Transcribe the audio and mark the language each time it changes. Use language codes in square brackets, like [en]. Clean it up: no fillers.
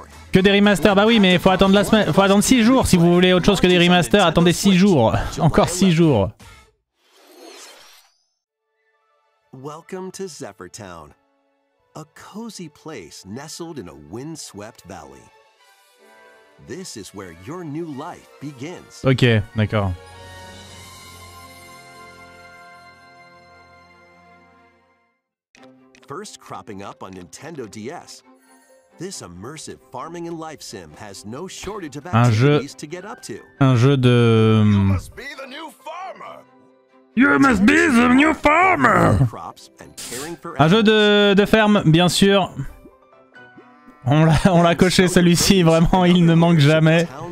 [fr] Que des remasters, bah oui, mais faut attendre la semaine, faut attendre 6 jours si vous voulez autre chose que des remasters. Attendez 6 jours, encore 6 jours. [en] Welcome to Zephyr Town, a cozy place nestled in a wind-swept valley. This is where your new life begins. [fr] Ok, d'accord. [en] First cropping up on Nintendo DS, this immersive farming and life sim has no shortage of activities to get up to. [fr] Un jeu de... [en] You must be the new farmer. You must be the new farmer. [fr] Un jeu de ferme, bien sûr. On l'a coché celui-ci, vraiment, il ne manque jamais.